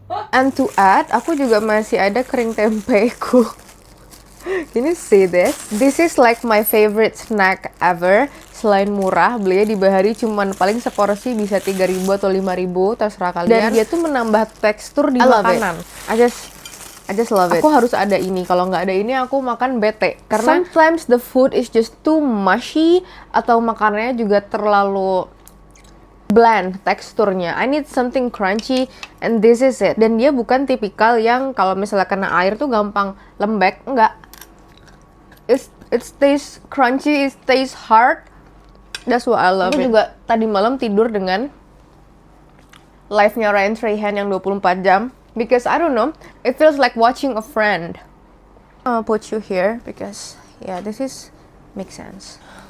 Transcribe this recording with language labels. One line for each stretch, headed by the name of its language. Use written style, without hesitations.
English: And to add,
Indonesian: aku juga masih ada kering tempeku.
English: Can you see this? This is like my favorite snack ever.
Indonesian: Selain murah, belinya di Bahari cuman paling seporsi bisa 3.000 atau 5.000, terserah kalian. Dan dia tuh menambah tekstur di makanan.
English: I just love it.
Indonesian: Aku harus ada ini. Kalau nggak ada ini, aku makan bete. Karena
English: sometimes the food is just too mushy
Indonesian: atau makanannya juga terlalu
English: bland
Indonesian: teksturnya.
English: I need something crunchy and this is it.
Indonesian: Dan dia bukan tipikal yang kalau misalnya kena air tuh gampang lembek, enggak.
English: It stays crunchy, it stays hard. That's what I love.
Indonesian: Aku juga tadi malam tidur dengan live-nya Ryan Trahan yang 24 jam.
English: Because I don't know, it feels like watching a friend. I'll put you here because yeah, this is makes sense.